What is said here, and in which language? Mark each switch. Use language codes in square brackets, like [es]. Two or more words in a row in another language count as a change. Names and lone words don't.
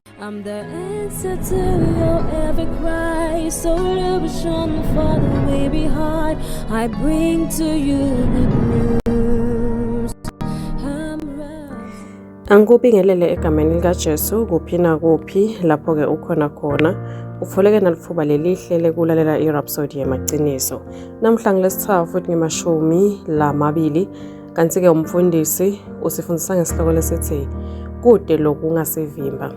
[en] I'm the answer to your every cry. So illusion for the way behind. I bring to you good news. [ss] Angikubingelele egameni likaJesu kuphi nakuphi lapho-ke ukhona khona. Ufoleke nalifuba lelihle lekulalela i-Rhapsody yemaqiniso. Namhla ngilesithathu futhi ngima-20 kanti-ke umfundisi usifundisa ngesihloko lesithi kude lokhu kungasivimba.